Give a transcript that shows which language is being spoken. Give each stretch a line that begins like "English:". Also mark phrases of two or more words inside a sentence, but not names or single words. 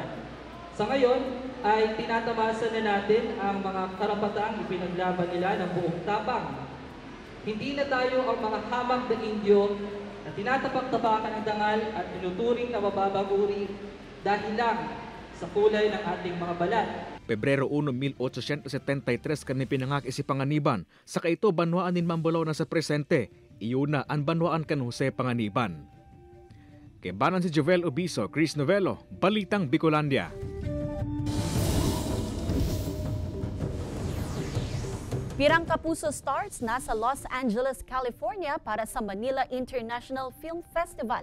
Filipino: Sa ngayon ay tinatamasa na natin ang mga karapatang ipinaglaban nila ng buong tapang. Hindi na tayo ang mga hamak na Indyo na tinatapak-tapakan ng dangal at tinuturing na mababaguri dahil lang sa kulay ng ating mga balat.
Bikol: Pebrero 1, 1873 kan pinangak si Panganiban. Sa kaito banwaan nin Mambulaw na sa presente. Iyon na ang banwaan kan Jose Panganiban. Kebanan si Jovel Obiso, Chris Novelo, Balitang Bicolandia. Pirang Kapuso stars nasa Los Angeles, California para sa Manila International Film Festival.